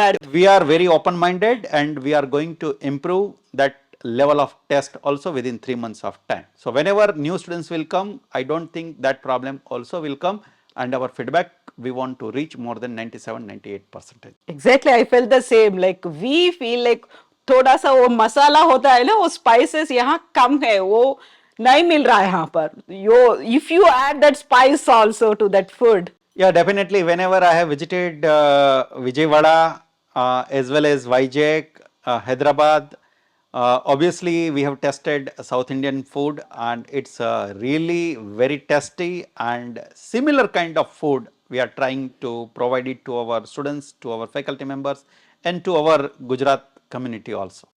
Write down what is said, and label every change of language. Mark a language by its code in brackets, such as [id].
[en] that. we are very open minded and we are going to improve that level of test also within 3 months of time. So whenever new students will come, I don't think that problem also will come, and our feedback we want to reach more than 97-98%. Exactly, I felt the same. Like we feel like [hi] थोड़ा सा वो मसाला होता है ना, वो spices यहाँ कम है, वो नहीं मिल रहा है यहाँ पर. [en] If you add that spice also to that food. Yeah, definitely. Whenever I have visited Vijayawada as well as Vizag, Hyderabad, obviously we have tested South Indian food and it's really very tasty, and similar kind of food we are trying to provide it to our students, to our faculty members, and to our Gujarat community also.